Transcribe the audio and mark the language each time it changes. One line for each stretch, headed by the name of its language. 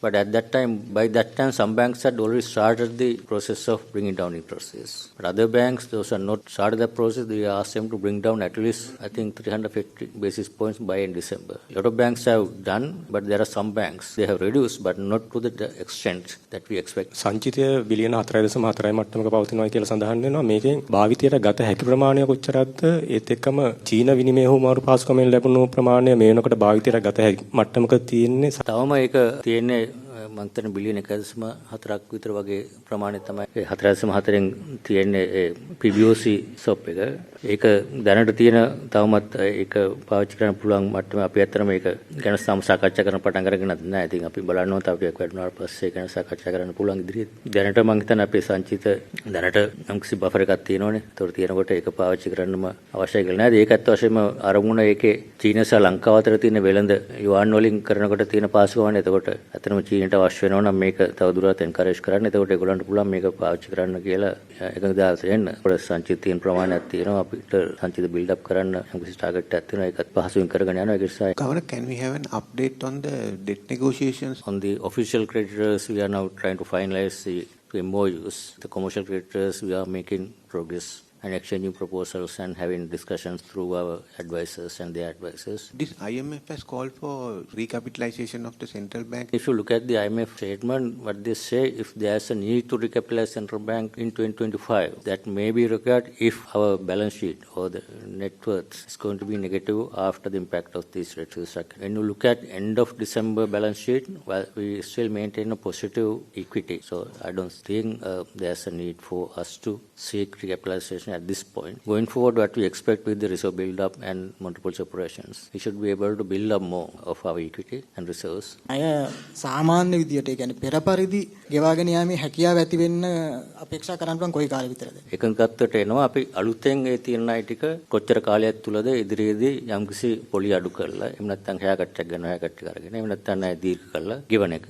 English: But at that time, by that time, some banks had already started the process of bringing down interest rates. But other banks, those are not started the process. We asked them to bring down at least, I think, 350 basis points by in December. A lot of banks have done, but there are some banks, they have reduced, but not to the extent that we expect.
Sinhala: සංචිතය බිලියන 4.4 මට්ටමක පවතිනවා කියලා සඳහන් වෙනවා. මේකෙන් භාවිතයට ගත හැකි ප්‍රමාණය කොච්චරක්ද? ඒත් එක්කම චීන විනිමය හුවමාරු පාසුකමෙන් ලැබුණු ප්‍රමාණය මේ වෙනකොට භාවිතයට ගත හැකි මට්ටමක තියෙන්නේ. තවම ඒක තියෙන්නේ මම හිතන්නේ බිලියන 1.4ක් විතර වගේ ප්‍රමාණය තමයි 4.4න් තියෙන්නේ PBOC ස්වප් එක. ඒක දැනට තියෙන තවමත් ඒක පාවිච්චි කරන්න පුළුවන් මට්ටම අපි අතර මේක ගැන සාකච්ඡා කරන පටන් අරගෙන නැහැ. ඉතින් අපි බලන්න ඕන තව ටිකක් වැඩිවෙනාට පස්සේ ඒක ගැන සාකච්ඡා කරන්න පුළුවන් ඉදිරියේ. දැනට මම හිතන්නේ අපේ සංචිත දැනට යම්කිසි බෆර් එකක් තියෙනවනේ. ඒතකොට තියෙනකොට ඒක පාවිච්චි කරන්නම අවශ්‍යයි කියලා නේද? ඒකත් වශයෙන්ම අරමුණ ඒකේ චීන සහ ලංකාව අතර තියෙන වෙළඳ යුවන් වලින් කරනකොට තියෙන පාසුකමනේ. එතකොට අතනම චීනට අවශ්‍ය වෙනවා නම් මේක තව දුරටත් එන්කරේජ් කරන්න. එතකොට ඒගොල්ලන්ට පුළුවන් මේක පාවිච්චි කරන්න කියලා එකඟතාවයට එන්න. අපේ සංචිත තියෙන ප්‍රමාණයක් තියෙනවා. අපිට සංචිත බිල්ඩ් අප් කරන්න යම්කිසි ටාගට් එකක් තියෙනවා. ඒකත් පහසුවෙන් කරගෙන යනවා. ඒක නිසා
English: Governor, can we have an update on the debt negotiations? On the official creditors, we are now trying to finalize the MOUs. The commercial creditors, we are making progress and exchanging proposals and having discussions through our advisors and their advisors. This IMF has called for recapitalization of the central bank. If you look at the IMF statement, what they say, if there is a need to recapitalize central bank in 2025, that may be required if our balance sheet or the net worth is going to be negative after the impact of this rate restructuring. When you look at end of December balance sheet, well, we still maintain a positive equity. So I don't think there's a need for us to seek recapitalization at this point. Going forward, what we expect with the reserve build-up and multiple operations, we should be able to build up more of our equity and reserves.
Sinhala: අය සාමාන්‍ය විදියට කියන්නේ පෙර පරිදි ගෙවාගෙන යාමේ හැකියාව ඇති වෙන්න අපේක්ෂා කරන්න පුළුවන් කොයි කාලෙ විතරද? එකඟත්වයට එනවා අපි අලුතෙන් ඒ තියෙන අය ටික කොච්චර කාලයක් තුලද ඉදිරියේදී යම්කිසි පොලි අඩු කරලා එහෙම නැත්නම් හැයකට්ටක් ගන්නවා හැයකට්ටක් අරගෙන එහෙම නැත්නම් අය දීර්ඝ කරලා ගෙවන එක.